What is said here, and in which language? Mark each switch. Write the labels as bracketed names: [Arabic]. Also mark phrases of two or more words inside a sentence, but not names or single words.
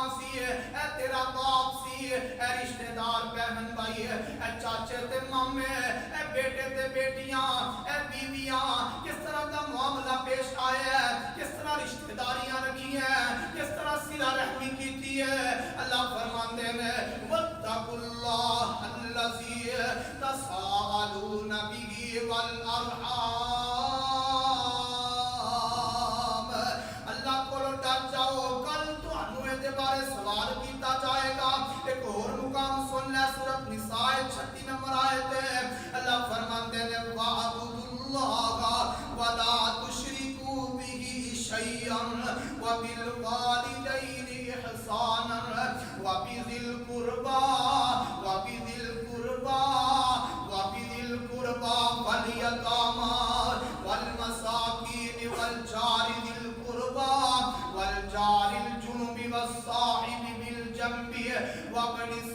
[Punjabi] سی اے تیرا باپ سی اے رشتہ دار بہن بھائی اے چاچے تے مامے اے بیٹے تے بیٹیاں اے بیویاں کس طرح دا معاملہ پیش آیا ہے کس طرح رشتہ داریاں رکھی ہیں کس طرح صلہ رحمی کیتی ہے اللہ فرماندے نے [Arabic] واتقوا اللہ الذی [Punjabi] والارحام اللہ کو ڈر جاؤ کل تانوں اے دے بارے سوال کیتا [Urdu] جائے گا ایک اور مقام سن لے سورۃ نساء 36 نمبر آیت ہے اللہ فرماتے ہیں [Arabic] وَاعْبُدُوا اللَّهَ وَلَا تُشْرِكُوا بِهِ شَيْئًا وَبِالْوَالِدَيْنِ إِحْسَانًا وَبِذِي الْقُرْبَى وَالْيَتَامَى وَالْمَسَاكِينِ وَالْجَارِ ذِي الْقُرْبَى وَالْجَارِ الْجُنُبِ وَالصَّاحِبِ بِالْجَنبِ وَابْنِ